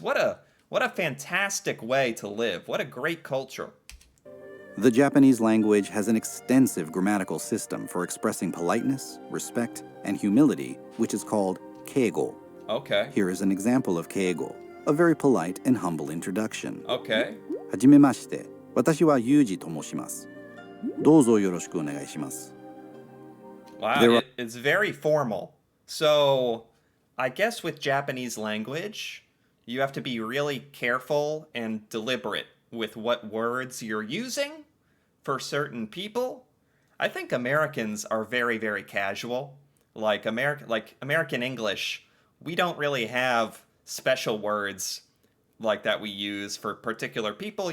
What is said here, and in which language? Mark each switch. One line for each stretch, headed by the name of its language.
English: What a fantastic way to live. What a great culture. The Japanese language has an extensive grammatical system for expressing politeness, respect, and humility, which is called keigo. Okay. Here is an example of keigo, a very polite and humble introduction. Okay.
Japanese: はじめまして、私はユージと申します。どうぞよろしくお願いします。
English: Wow, it's very formal. So, I guess with Japanese language, you have to be really careful and deliberate with what words you're using for certain people. I think Americans are very, very casual. Like American English, we don't really have special words like that we use for particular people.